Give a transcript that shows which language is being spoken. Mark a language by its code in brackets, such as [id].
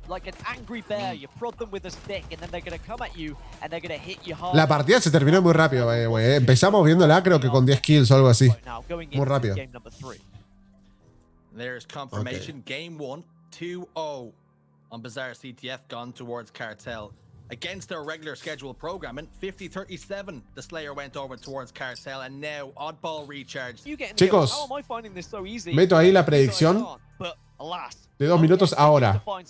[en] Like an angry bear, you prod them with a stick and then they're going to come at you and they're going to hit you hard. [es] La partida se terminó muy rápido, güey. Empezamos viéndola creo que con 10 kills o algo así. Muy rápido. [en] There's confirmation. Game 1, 2-0 on Bizarre CTF gone towards Cartel. Against their regular scheduled programming, 50-37, the Slayer went over towards Cartel, and now Oddball recharged. [es] Chicos, meto ahí la predicción de 2 minutos ahora.